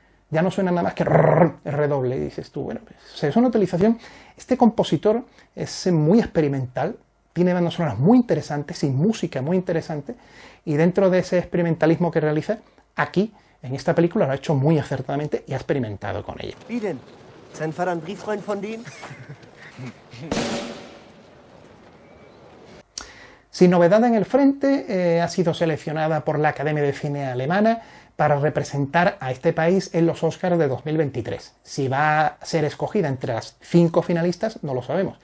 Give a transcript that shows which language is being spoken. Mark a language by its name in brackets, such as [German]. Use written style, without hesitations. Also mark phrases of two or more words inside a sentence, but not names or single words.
[Spanish] Ya no suena nada más que el redoble. Y dices tú, bueno, pues, o sea, es una utilización. Este compositor es muy experimental, tiene bandas sonoras muy interesantes y música muy interesante, y dentro de ese experimentalismo que realiza, aquí, en esta película, lo ha hecho muy acertadamente y ha experimentado con ella. [German] Wie denn? Sein Vater ein Brieffreund von denen? [Spanish] Sin novedad en el frente, ha sido seleccionada por la Academia de Cine Alemana para representar a este país en los Oscars de 2023. Si va a ser escogida entre las 5 finalistas, no lo sabemos.